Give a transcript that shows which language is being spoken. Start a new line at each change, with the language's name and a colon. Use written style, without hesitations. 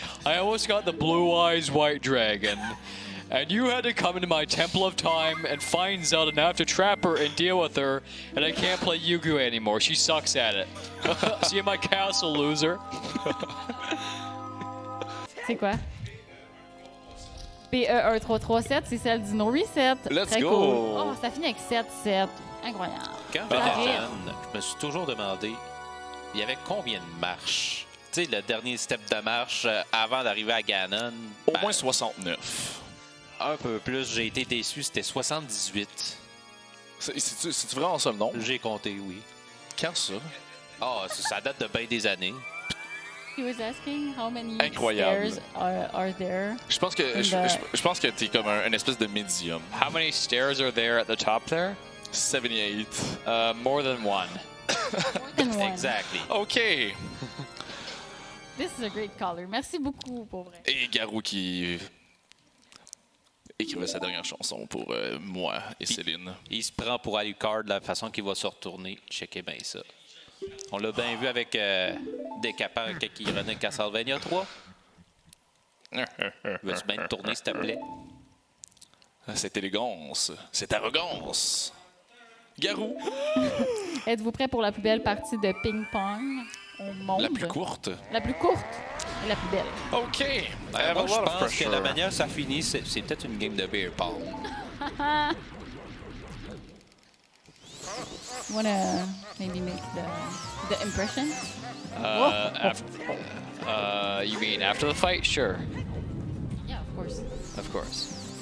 English: I almost got the Blue Eyes White Dragon. And you had to come into my Temple of Time and find Zelda and have to trap her and deal with her. And I can't play Yu-Gi-Oh! Anymore. She sucks at it. See you in my castle, loser.
French: C'est quoi? PE1337, c'est celle du NoReset.
English: Let's
French: Très
English: go!
French: Cool. Oh, ça finit avec 7-7. Incroyable. Quand j'étais jeune, je me suis toujours demandé, il y avait combien de marches? Tu sais, le dernier step de marche avant d'arriver à Ganon. Au moins 69. Un peu plus, j'ai été déçu, c'était 78. C'est-tu vraiment ça le nom? J'ai compté, oui. Quand ça? Ah, ça date de bien des années.
English: He was asking how many
French: Incroyable.
English: stairs are there.
French: Je pense que je pense que t'es comme un espèce de médium.
English: How many stairs are there at the top there? 78. More than one. More than one. Exactly. OK. This is a great caller.
French: Merci beaucoup, pour vrai. Et Garou qui écrivait sa dernière chanson pour moi et Céline. Il se prend pour Alucard de la façon qu'il va se retourner. Checkez bien ça. On l'a bien vu avec Décapant quand il renaît Castlevania 3. Veux-tu bien te tourner, s'il te plaît? Cette élégance, cette arrogance. Garou. Êtes-vous prêt pour la plus belle partie de ping-pong au monde? La plus courte. La plus courte et la plus belle. OK. Moi, je pense que la manière que ça finit, c'est peut-être une game de beer pong.
English: Wanna maybe make the impression? You mean after the fight? Sure. Yeah, of course. Of course.